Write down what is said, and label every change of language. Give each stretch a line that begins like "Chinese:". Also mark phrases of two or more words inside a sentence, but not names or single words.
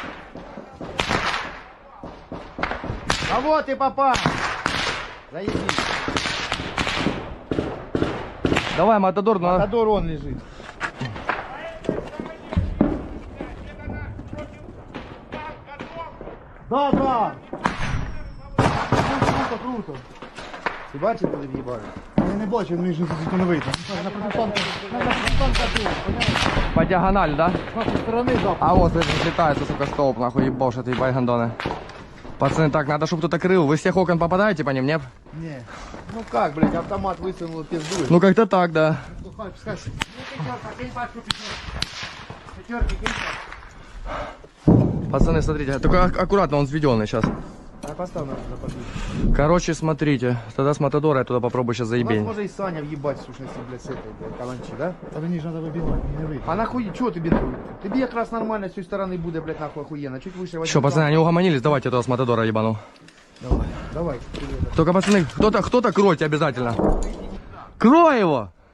Russian: А вот и попал. Заебись. Давай, Матадор, надо... Матадор он лежит. Да.
Ukrainian: Круто. Ти бачив, коли в'їбали? Я не бачив, ну і ж не вийде.
Russian: По диагонали, да? С нашей стороны, да. А вот, взлетается, сука, столб, нахуй, ебошь, ты ебай, гандоны. Пацаны, так, надо, чтобы кто-то крыл. Вы с всех окон попадаете по ним, нет? Не. Ну как, блядь, автомат высунул, пиздует. Ну, как-то так, да. Пацаны, смотрите, только аккуратно, он взведенный сейчас. А поставь на подвижку. Короче, смотрите, тогда с Матадора я туда попробую сейчас У нас заебень. может и Саня въебать, в сущности, блядь, с этой, блядь, каланчи, да?
Ukrainian: А мені ж надо вибивати, не вийде. А нахуй, чого тобі не вийде? Тобі якраз нормально з цієї сторони буде, блядь, нахуй охуєнно.
Russian: Чуть выше возьми. Что, пацаны, они угомонились? Давайте туда с Матадора ебану. Давай. Только, пацаны, кто-то кройте обязательно. Крой его!